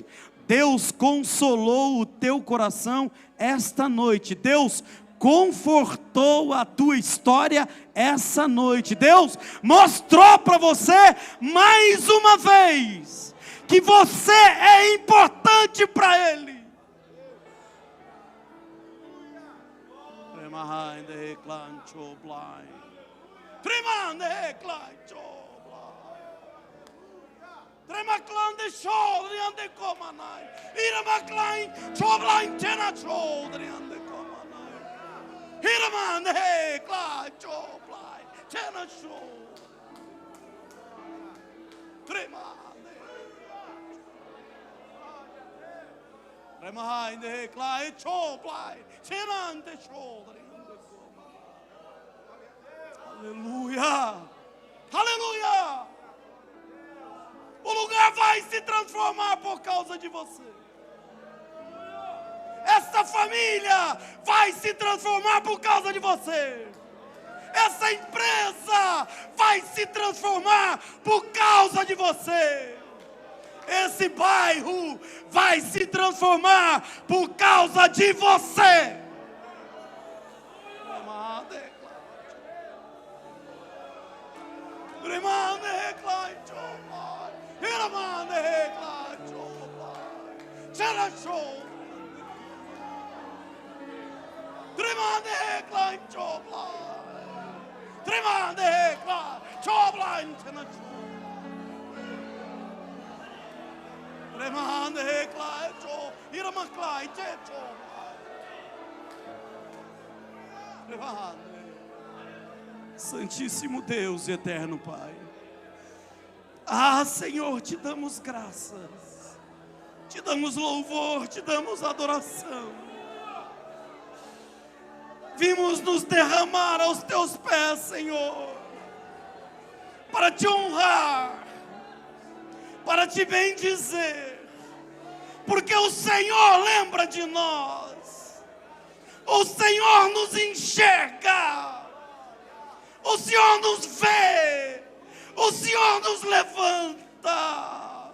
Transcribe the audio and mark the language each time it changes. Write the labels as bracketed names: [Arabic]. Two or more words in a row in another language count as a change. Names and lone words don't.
[Portuguese] Deus consolou o teu coração esta noite. Deus confortou a tua história essa noite. Deus mostrou para você mais uma vez que você é importante para Ele. Tremande clacho, trema clan de chodri ande comanai, irama klein choblain tena chodri ande comanai, iramande clacho blai tena chod, tremande, tremande clai choblai tena ande chodri. Aleluia, aleluia. O lugar vai se transformar por causa de você. Essa família vai se transformar por causa de você. Essa empresa vai se transformar por causa de você. Esse bairro vai se transformar por causa de você. Remane clacho, remane clacho, cheracho. Remane clacho, remane clacho, cheracho. Remane clacho, irama clacho. Remane. Santíssimo Deus e eterno Pai, Senhor, te damos graças, te damos louvor, te damos adoração. Vimos nos derramar aos teus pés, Senhor, para te honrar, para te bendizer, porque o Senhor lembra de nós, o Senhor nos enxerga, o Senhor nos vê, o Senhor nos levanta.